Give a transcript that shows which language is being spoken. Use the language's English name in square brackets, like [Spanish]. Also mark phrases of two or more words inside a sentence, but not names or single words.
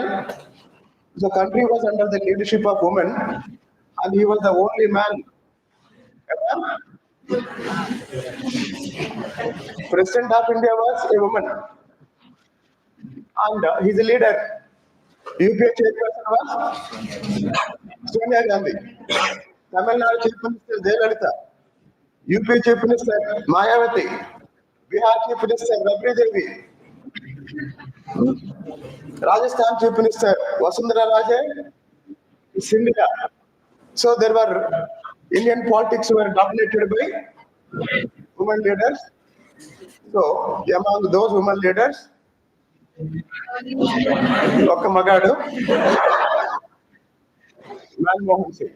[English] The country was under the leadership of women, and he was the only man ever. President of India was a woman, and his leader, UPA chairperson was Sonia Gandhi. Tamil Nadu Chief Minister Jayalalitha, UPA Chief Minister Mayawati, Bihar Chief Minister Rabri Devi, Rajasthan Chief Minister Vasundhara Raje, Sindhya. So there were Indian politics were dominated by women leaders. So among those women leaders, [Telugu] ఒక మగాడు, Manmohan Singh.